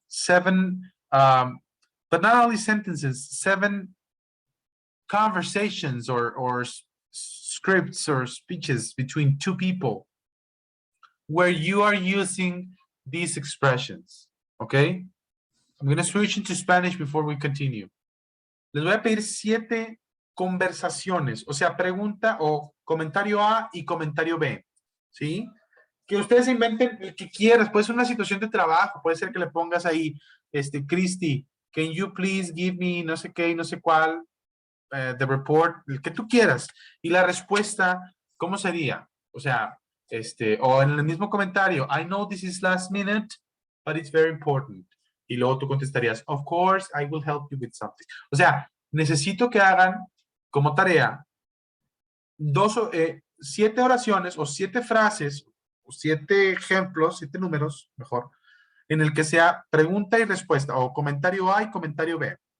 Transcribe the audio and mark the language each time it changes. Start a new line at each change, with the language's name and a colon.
English: 7, but not only sentences, 7 conversations or scripts or speeches between 2 people where you are using these expressions, okay? I'm going to switch into Spanish before we continue.
Spanish: Les voy a pedir 7 conversaciones, o sea, pregunta o comentario A y comentario B, ¿sí? Que ustedes inventen el que quieras, puede ser una situación de trabajo, puede ser que le pongas ahí,
English: Christy, can you please give me
Spanish: no sé qué y no sé cuál,
English: the report,
Spanish: el que tú quieras. Y la respuesta, ¿cómo sería? O sea, o en el mismo comentario,
English: I know this is last minute, but it's very important.
Spanish: Y luego tú contestarías,
English: of course, I will help you with something.
Spanish: O sea, necesito que hagan como tarea 7 oraciones o 7 frases o 7 ejemplos, 7 números, mejor, en el que sea pregunta y respuesta o comentario A y comentario B.